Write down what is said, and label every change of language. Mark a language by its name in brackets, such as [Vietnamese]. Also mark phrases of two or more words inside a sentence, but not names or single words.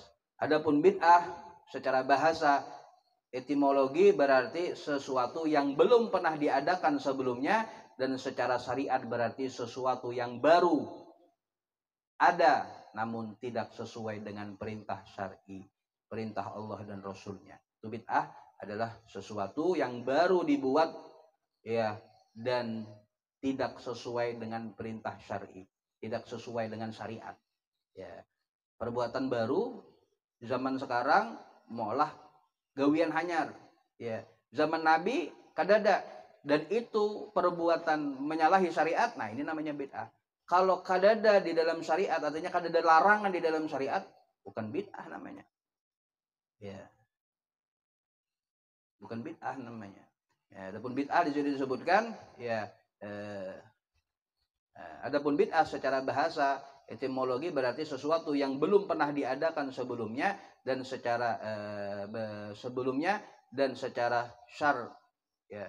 [Indonesian] Adapun bid'ah secara bahasa etimologi berarti sesuatu yang belum pernah diadakan sebelumnya, dan secara syariat berarti sesuatu yang baru ada namun tidak sesuai dengan perintah syar'i, perintah Allah dan Rasulnya. Itu bid'ah adalah sesuatu yang baru dibuat ya dan tidak sesuai dengan perintah syar'i, tidak sesuai dengan syariat. Ya, perbuatan baru zaman sekarang [Banjar] maulah gawian hanyar. [Indonesian] Ya, zaman Nabi kadada, dan itu perbuatan menyalahi syariat. Nah, ini namanya bid'ah. Kalau kadada di dalam syariat, artinya kadada larangan di dalam syariat, bukan bid'ah namanya. Ya, bukan bid'ah namanya. Ya, adapun bid'ah di sini disebutkan, ya, adapun bid'ah secara bahasa etimologi berarti sesuatu yang belum pernah diadakan sebelumnya dan secara sebelumnya dan secara syar, ya.